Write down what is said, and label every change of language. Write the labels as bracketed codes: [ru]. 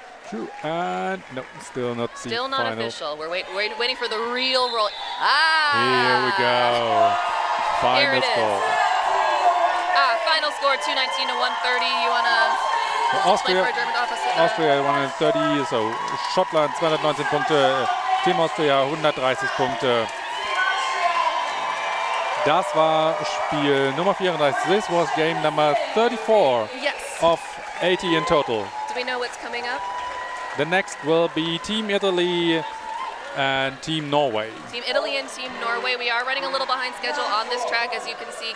[en] True, and no, still not the Still not final. official. We're waiting for the real roll. Here we go. Final score. Final score 219 to 130. You want to explain for our German officer? [de] Austria 130, so Schottland 219 Punkte, Team Austria 130 Punkte. Das war Spiel Nummer 34. [en] This was game number 34 of 80 in total. Do we know what's coming up? The next will be Team Italy and Team Norway. Team Italy and Team Norway. We are running a little behind schedule on this track, as you can see.